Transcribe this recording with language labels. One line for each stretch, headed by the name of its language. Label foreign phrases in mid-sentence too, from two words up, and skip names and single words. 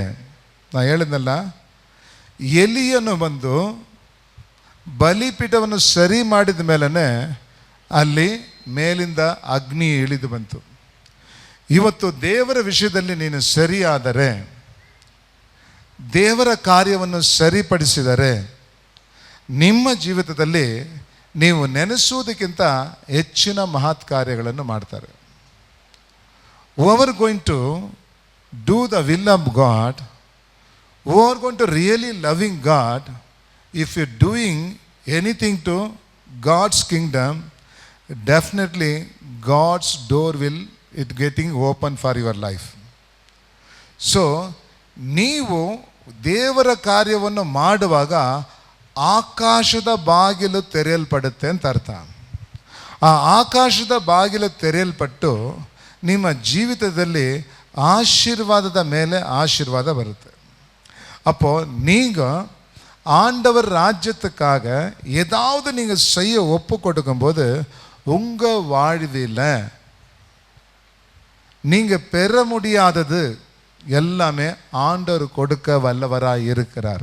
Kannada: ನಾ ಹೇಳಿದ್ನಲ್ಲ, ಎಲಿಯನು ಬಂದು ಬಲಿಪೀಠವನ್ನು ಸರಿ ಮಾಡಿದ ಮೇಲೇ ಅಲ್ಲಿ ಮೇಲಿಂದ ಅಗ್ನಿ ಇಳಿದು ಬಂತು. ಇವತ್ತು ದೇವರ ವಿಷಯದಲ್ಲಿ ನೀನು ಸರಿಯಾದರೆ, ದೇವರ ಕಾರ್ಯವನ್ನು ಸರಿಪಡಿಸಿದರೆ, ನಿಮ್ಮ ಜೀವಿತದಲ್ಲಿ ನೀವು ನೆನೆಸುವುದಕ್ಕಿಂತ ಹೆಚ್ಚಿನ ಮಹತ್ ಕಾರ್ಯಗಳನ್ನು ಮಾಡ್ತಾರೆ.
English: who are going to do the will of God, who are going to really loving God, if you're doing anything to God's kingdom, definitely God's door will it getting open for your life.
Kannada: So ನೀವು ದೇವರ ಕಾರ್ಯವನ್ನು ಮಾಡುವಾಗ ಆಕಾಶದ ಬಾಗಿಲು ತೆರೆಯಲ್ಪಡುತ್ತೆ ಅಂತ ಅರ್ಥ. ಆ ಆಕಾಶದ ಬಾಗಿಲು ತೆರೆಯಲ್ಪಟ್ಟು ನಿಮ್ಮ ಜೀವಿತದಲ್ಲಿ ಆಶೀರ್ವಾದದ ಮೇಲೆ ಆಶೀರ್ವಾದ ಬರುತ್ತೆ.
Tamil: அப்போ நீங்கள் ஆண்டவர் ராஜ்யத்துக்காக ஏதாவது நீங்கள் செய்ய ஒப்பு கொடுக்கும்போது உங்கள் வாழ்வில் நீங்கள் பெற முடியாதது எல்லாமே ஆண்டவர் கொடுக்க வல்லவராக இருக்கிறார்.